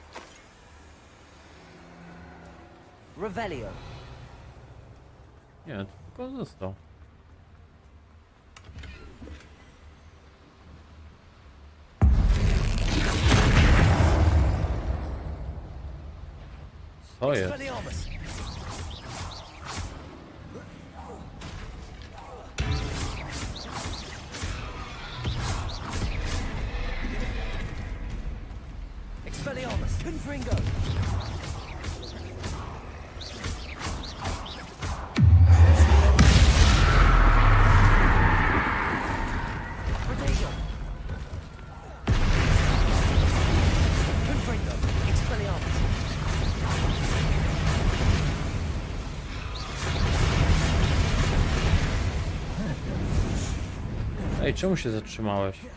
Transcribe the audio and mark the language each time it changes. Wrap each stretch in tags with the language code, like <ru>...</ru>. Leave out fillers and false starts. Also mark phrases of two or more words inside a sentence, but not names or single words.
<pl>Revelio. Nie, to tylko on został. Co jest? Expelliarmus. Expelliarmus. Confringo. Protego. Confringo. Expelliarmus. Ej, czemu się zatrzymałeś?</pl>